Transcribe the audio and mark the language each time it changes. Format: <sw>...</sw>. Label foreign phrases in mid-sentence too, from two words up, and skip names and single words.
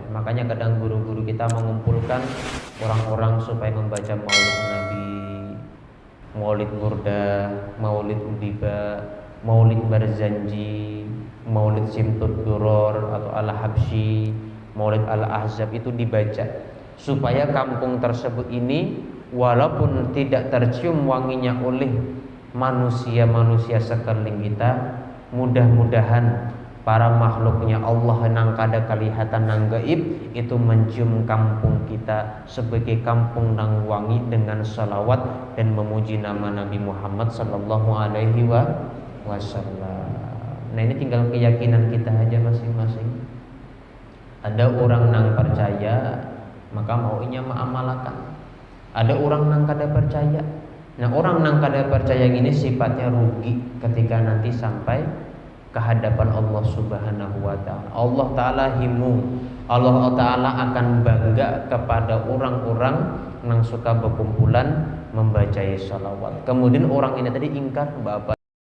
<bjn>Makanya kadang guru-guru kita mengumpulkan orang-orang supaya membaca maulid Nabi, maulid Burda, maulid Udiba, maulid Barzanji, maulid Simtud Duror atau Al-Habsyi, maulid Al-Ahzab itu dibaca supaya kampung tersebut ini walaupun tidak tercium wanginya oleh manusia-manusia sekeliling kita, mudah-mudahan para makhluknya Allah nang kada kelihatan nang gaib itu mencium kampung kita sebagai kampung nang wangi dengan salawat dan memuji nama Nabi Muhammad</bjn> <ar>sallallahu alaihi wasallam.</ar> <bjn>Nah ini tinggal keyakinan kita aja masing-masing. Ada orang nang percaya maka maunya mengamalkan. Ada orang nang kada percaya. Nah orang nang kada percaya ini sifatnya rugi ketika nanti sampai kehadapan Allah</bjn> <ar>Subhanahu wa ta'ala.</ar> <bjn>Allah ta'ala Allah ta'ala akan bangga kepada orang-orang yang suka berkumpulan membaca salawat. Kemudian orang ini tadi ingkar, Bapak</bjn>